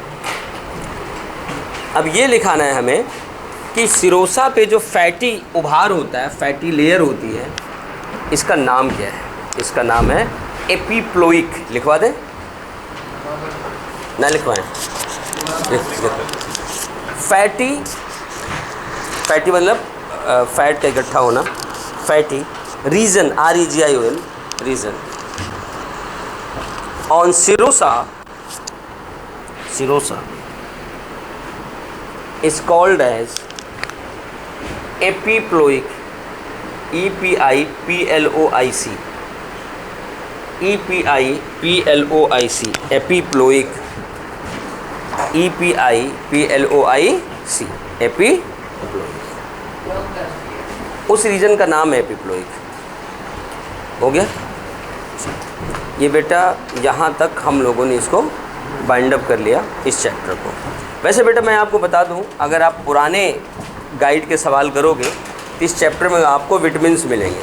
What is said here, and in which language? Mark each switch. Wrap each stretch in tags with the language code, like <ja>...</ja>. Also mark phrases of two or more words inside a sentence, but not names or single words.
<hi>अब ये लिखाना है हमें कि सिरोसा पे जो फैटी उभार होता है,</hi> <en>fatty layer</en> <hi>होती है, इसका नाम क्या है? इसका नाम है एपिप्लोइक। लिखवा दें ना? लिखवाएं। फैटी मतलब फैट का इकट्ठा होना,</hi> <en>fatty region REGION region on serosa is called as epiploic, EPIPLOIC, epiploic, EPIPLOIC,</en> <hi>एपिप्लोइक। उस रीजन का नाम है एपिप्लोइक। हो गया ये बेटा, यहाँ तक हम लोगों ने इसको</hi> <en>bind up</en> <hi>कर लिया इस चैप्टर को। वैसे बेटा मैं आपको बता दूँ, अगर आप पुराने गाइड के सवाल करोगे तो इस चैप्टर में आपको विटामिन्स मिलेंगे।</hi>